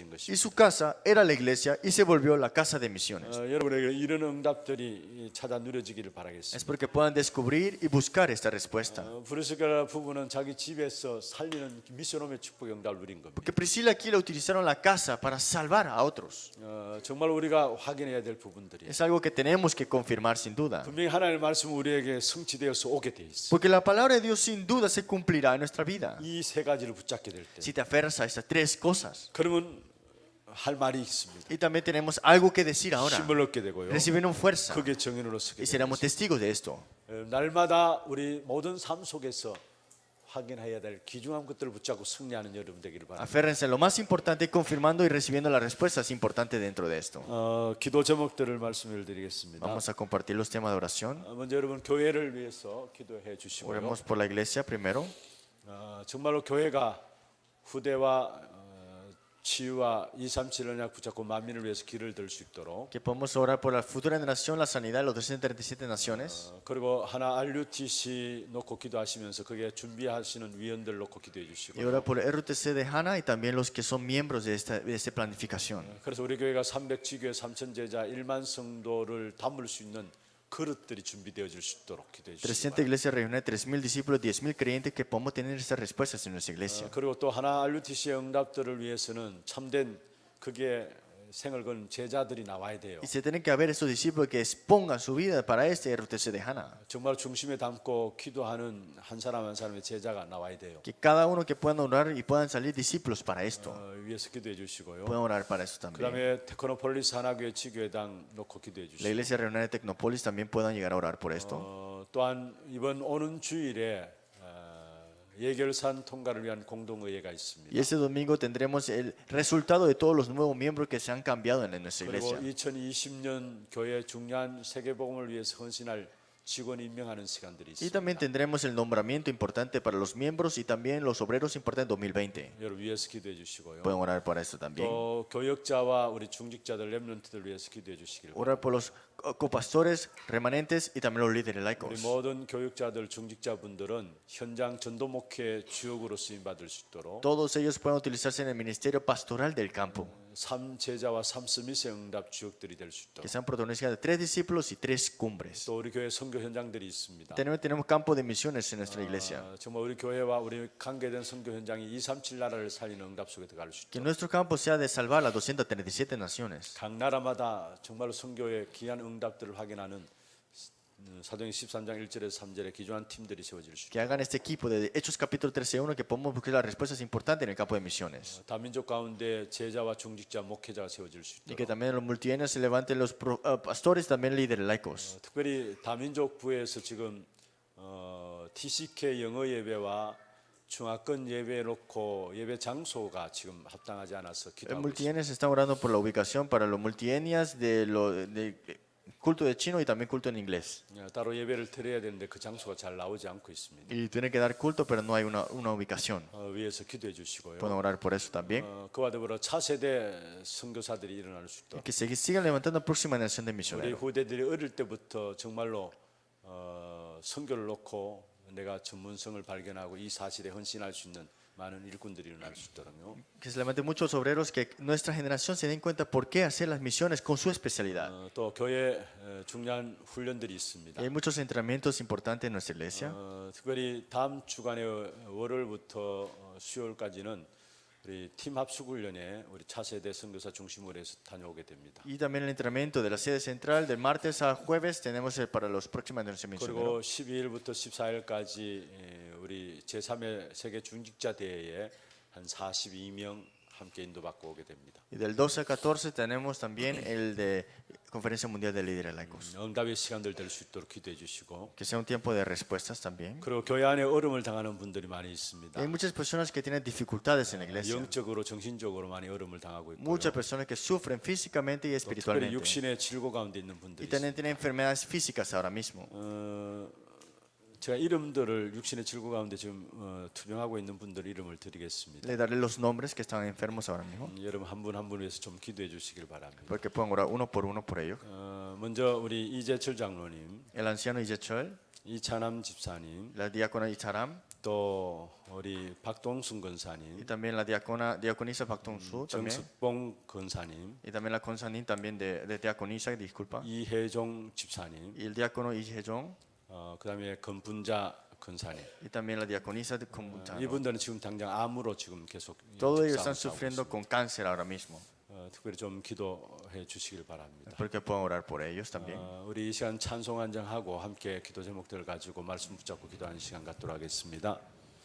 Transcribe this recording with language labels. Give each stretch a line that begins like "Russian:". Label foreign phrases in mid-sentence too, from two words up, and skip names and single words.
Spanish: Y
Korean: 것입니다.
Spanish: su casa era la iglesia y se volvió la casa de misiones.
Korean: 여러분에게 이런 응답들이 찾아 누려지기를
Spanish: Es
Korean: 바라겠습니다.
Spanish: porque puedan descubrir y buscar esta respuesta.
Korean: 브루스가 부부는 자기 집에서 살리는 미션홈의 축복의 응답을 누린 겁니다.
Spanish: Porque Priscila y Aquila utilizaron la casa para salvar a otros.
Korean: 정말 우리가 확인해야 될 부분들이
Spanish: Es algo que tenemos que confirmar sin duda.
Korean: 분명히 하나님의 말씀은 우리에게 성취되어서 오게 돼 있어.
Spanish: Porque la palabra de Dios sin duda se cumplirá en nuestra vida.
Korean: 이 세 가지를 붙잡게 될 때,
Spanish: Si te aferras a estas tres cosas.
Korean: 그러면 할 말이 있습니다.
Spanish: Y también tenemos algo que decir ahora.
Korean: 힘을 얻게 되고요.
Spanish: Recibimos fuerza
Korean: 그게 정인으로 서게
Spanish: y
Korean: 됩니다.
Spanish: seremos testigos de esto.
Korean: 날마다 우리 모든 삶 속에서 확인해야 될 귀중한 것들을 붙잡고 승리하는 여러분 되기를 바랍니다.
Spanish: Aférrense a lo más importante, confirmando y recibiendo las respuestas importantes dentro de esto.
Korean: 기도 제목들을 말씀을 드리겠습니다.
Spanish: Vamos a compartir los temas de oración.
Korean: 먼저 여러분 교회를 위해서 기도해 주시고요.
Spanish: Oremos por la iglesia primero.
Korean: 정말로 교회가 후대와 치유와 237 언약 붙잡고 만민을 위해서 길을 들 수 있도록,
Spanish: Que podamos orar por la futura generación, la sanidad de los 337 naciones.
Korean: 그리고 하나 RUTC 놓고 기도하시면서 그게 준비하시는 위원들 놓고 기도해
Spanish: Y
Korean: 주시고,
Spanish: orar por el RUTC de Hana y también los que son miembros de esta planificación.
Korean: 그래서 우리 교회가 300지교회 3,000제자 1만 성도를 담을 수 있는 그릇들이 준비되어질 수 있도록 기도해 주시기
Spanish: 300 iglesias reúnen 3.000 discípulos, 10.000 creyentes que podamos tener esas respuestas en nuestra iglesia.
Korean: 그리고 또 하나 RUTC의 응답들을 위해서는 참된 그게 생을 건 제자들이 나와야 돼요.
Spanish: Y se tienen que haber esos discípulos que expongan su vida para este RUTC de Hana.
Korean: 정말 중심에 담고 기도하는 한 사람 한 사람의 제자가 나와야 돼요.
Spanish: Que cada uno que puedan orar y puedan salir discípulos para esto.
Korean: 위해서 기도해 주시고요.
Spanish: Pueden orar para eso también.
Korean: 그다음에 테크노폴리스 하나교회 지교회당 놓고 기도해
Spanish: La
Korean: 주시고
Spanish: iglesia reunida de Tecnópolis también puedan llegar a orar por esto.
Korean: 또한 이번 오는 주일에 예결산 통과를 위한 공동의회가 있습니다.
Spanish: Y este domingo tendremos el resultado de todos los nuevos miembros que se han cambiado en nuestra
Korean: 그리고
Spanish: iglesia.
Korean: 2020년 교회 중요한 세계복음을 위해서 헌신할 직원 임명하는 시간들이
Spanish: Y
Korean: 있습니다.
Spanish: también tendremos el nombramiento importante para los miembros y también los obreros importantes en 2020.
Korean: 여러분 위해서 기도해 주시고요.
Spanish: Pueden orar para esto también.
Korean: 또 교역자와 우리 중직자들 렘넌트들 위해서 기도해 주시길 바랍니다.
Spanish: Orar por los copastores, remanentes y también los líderes
Korean: 우리
Spanish: laicos.
Korean: 모든 교육자들 중직자분들은 현장 전도 목회 주역으로 쓰임 받을 수 있도록
Spanish: Todos ellos pueden utilizarse en el ministerio pastoral del campo.
Korean: 3제자와 3스미스의 응답 주역들이 될 수 있도록
Spanish: Que sean protagonistas de 3 discípulos y 3 cumbres.
Korean: 또 우리 교회 선교 현장들이 있습니다.
Spanish: También tenemos campo de misiones en nuestra iglesia.
Korean: 정말 우리 교회와 우리 관계된 선교 현장이 237 나라를 살리는 응답 속에 들어갈 수
Spanish: Que
Korean: 있도록
Spanish: nuestro campo sea de salvar las 237 naciones.
Korean: 각 나라마다 정말로 선교의 귀한 응답들을 확인하는 사도행 13장 1절에서 3절에 기존한 팀들이 세워질 수
Spanish: Que hagan este equipo de Hechos capítulo 13:1 que podamos buscar las respuestas importantes en el campo de misiones.
Korean: 있도록 다민족 가운데 제자와 중직자 목회자가 세워질 수
Spanish: Y que
Korean: 있도록
Spanish: también en los multienios se levanten los pastores, también líderes laicos.
Korean: 특별히 다민족 부에서 지금 TCK 영어 예배와 중화권 예배 놓고 예배 장소가 지금 합당하지 않아서
Spanish: En
Korean: 기도하고 있습니다.
Spanish: multienios están orando por la ubicación para los multienias de culto de chino y también culto en inglés.
Korean: 따로 예배를 드려야 되는데 그 장소가 잘 나오지 않고 있습니다.
Spanish: Y tienen que dar culto, pero no hay una ubicación.
Korean: 위에서 기도해 주시고요.
Spanish: Pueden orar por eso también.
Korean: 그와 더불어 차세대 선교사들이 일어날 수 있도록
Spanish: Que se sigan levantando próxima generación de
Korean: 우리
Spanish: misioneros.
Korean: 후대들이 어릴 때부터 정말로 선교를 놓고 내가 전문성을 발견하고 이 사실에 헌신할 수 있는 많은 일꾼들이 일어날 수 있도록요.
Spanish: Que se levanten muchos obreros que nuestra generación se den cuenta por qué hacer las misiones con su especialidad.
Korean: 또 교회 중요한 훈련들이 있습니다.
Spanish: Y hay muchos entrenamientos importantes en nuestra iglesia.
Korean: 특별히 다음 주간에 월요일부터 수요일까지는 우리 팀 합숙 훈련에 우리 차세대 선교사 중심으로 해서 다녀오게 됩니다.
Spanish: Y también el entrenamiento de la sede central de martes a jueves tenemos para los próximos generaciones
Korean: 그리고
Spanish: misioneros.
Korean: 12일부터 14일까지 우리 제3회 세계 중직자 대회에 한 42명 함께 인도받고 오게 됩니다.
Spanish: Y del 12 al 14 tenemos también el de Conferencia Mundial de Líderes Laicos.
Korean: 응답의 시간들 될 수 있도록 기도해 주시고
Spanish: Que sea un tiempo de respuestas también.
Korean: 그리고 교회 안에 어려움을 당하는 분들이 많이
Spanish: Y
Korean: 있습니다.
Spanish: hay muchas personas que tienen dificultades en la iglesia.
Korean: 영적으로 정신적으로 많이 어려움을 당하고 있고요.
Spanish: Muchas personas que sufren físicamente y
Korean: 특별히
Spanish: espiritualmente.
Korean: 육신의 질고 가운데 있는 분들이
Spanish: Y
Korean: 있습니다.
Spanish: también tienen enfermedades físicas ahora mismo.
Korean: 제가 이름들을 육신의 질고 가운데 지금 투병하고 있는 분들 이름을 드리겠습니다.
Spanish: Le daré los nombres que están enfermos ahora mismo.
Korean: 여러분 한 분 한 분 위해서 좀 기도해 주시길 바랍니다.
Spanish: Porque puedan orar uno por ellos.
Korean: 먼저 우리 이재철 장로님,
Spanish: El anciano Iyechol,
Korean: 이찬함 집사님,
Spanish: la diácona Icharam,
Korean: 또 우리 박동순
Spanish: y
Korean: 권사님,
Spanish: también la diaconisa Paktongsu, también.
Korean: 정숙봉 권사님,
Spanish: Y también la consanín también de diaconisa, disculpa.
Korean: 이혜종 집사님,
Spanish: Y el diácono Ijejong,
Korean: 그다음에 건분자 권사님.
Spanish: y también la diaconisa de Kombuntano.
Korean: 이분들은 지금 당장 암으로 지금 계속
Spanish: Todos ellos
Korean: 싸움을
Spanish: están
Korean: 싸우고
Spanish: sufriendo
Korean: 있습니다.
Spanish: con cáncer ahora mismo.
Korean: 특별히 좀 기도해 주시길 바랍니다.
Spanish: Espero que puedan orar por ellos también.
Korean: 우리 이 시간 찬송 한정하고 함께 기도 제목들을 가지고 말씀 붙잡고 기도하는 시간 갖도록 하겠습니다.